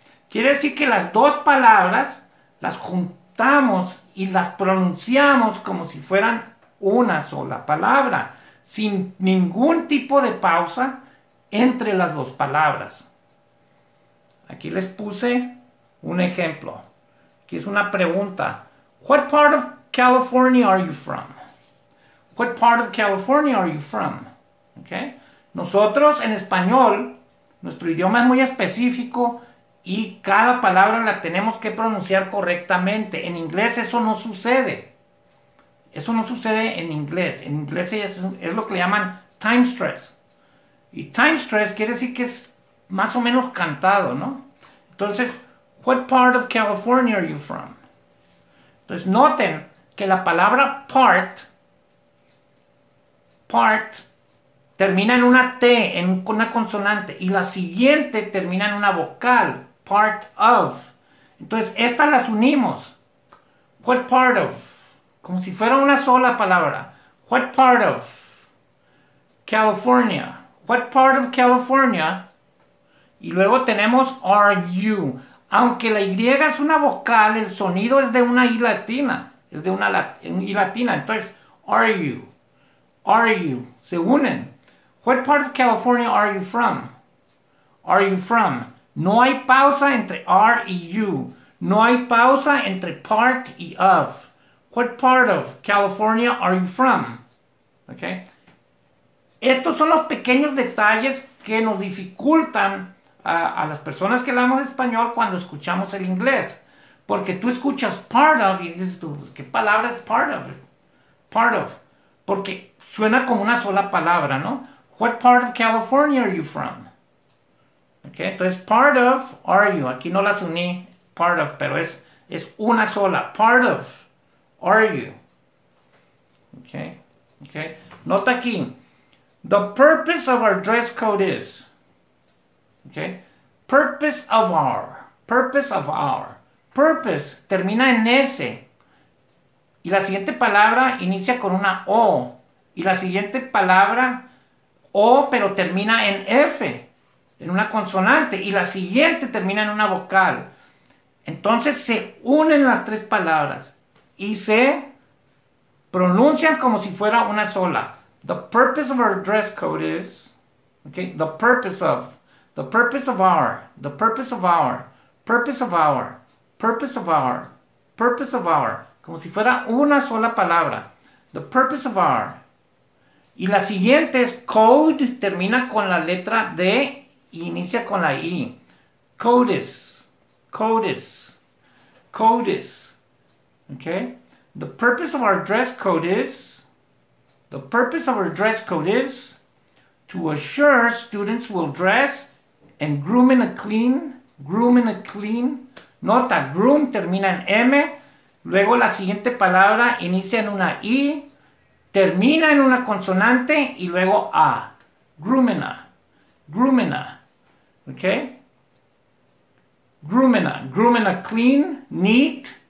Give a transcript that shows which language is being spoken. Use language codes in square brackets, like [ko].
[es] Quiere decir que las dos palabras las juntamos y las pronunciamos como si fueran una sola palabra, sin ningún tipo de pausa entre las dos palabras. Aquí les puse un ejemplo, que es una pregunta. [en] What part of California are you from? What part of California are you from? Okay. [es] Nosotros en español, nuestro idioma es muy específico y cada palabra la tenemos que pronunciar correctamente. En inglés eso no sucede. Eso no sucede en inglés. En inglés es lo que le llaman time stress. Y time stress quiere decir que es más o menos cantado, ¿no? [en] Entonces, what part of California are you from? [es] Entonces, noten que la palabra part termina en una T, en una consonante, y la siguiente termina en una vocal, part of. Entonces, estas las unimos. [en] What part of? [es] Como si fuera una sola palabra. [en] What part of California? What part of California? [es] Y luego tenemos are you. Aunque la Y es una vocal, el sonido es de una I latina. Es de una I latina. Entonces, [en] are you? Are you? [es] Se unen. [en] What part of California are you from? Are you from? [es] No hay pausa entre are y you. No hay pausa entre part y of. [en] What part of California are you from? Okay. [es] Estos son los pequeños detalles que nos dificultan a las personas que hablamos español cuando escuchamos el inglés. Porque tú escuchas part of y dices tú, ¿qué palabra es part of? Part of. Porque suena como una sola palabra, ¿no? [en] What part of California are you from? [es] Okay, entonces [en] part of, are you. [es] Aquí no las uní, part of, pero es una sola. [en] Part of, are you. Okay, okay. [es] Nota aquí. [en] The purpose of our dress code is. Okay. Purpose of our. Purpose of our. [es] Purpose termina en S. Y la siguiente palabra inicia con una O. Y la siguiente palabra O, pero termina en F. En una consonante. Y la siguiente termina en una vocal. Entonces se unen las tres palabras. Y se pronuncian como si fuera una sola. [en] The purpose of our dress code is. Okay. The purpose of. The purpose of our. The purpose of our. Purpose of our. Purpose of our. Purpose of our. [es] Como si fuera una sola palabra. [en] The purpose of our. [es] Y la siguiente es code. Termina con la letra D y inicia con la I. [en] Codes. Codes. Codes. Okay. The purpose of our dress code is. The purpose of our dress code is to assure students will dress and groom in a clean. Groom in a clean. [es] Nota, groom termina en M. Luego la siguiente palabra inicia en una I, termina en una consonante y luego A. Groomina. Groomina. ¿Ok? Groomina. [en] Groomina clean, neat.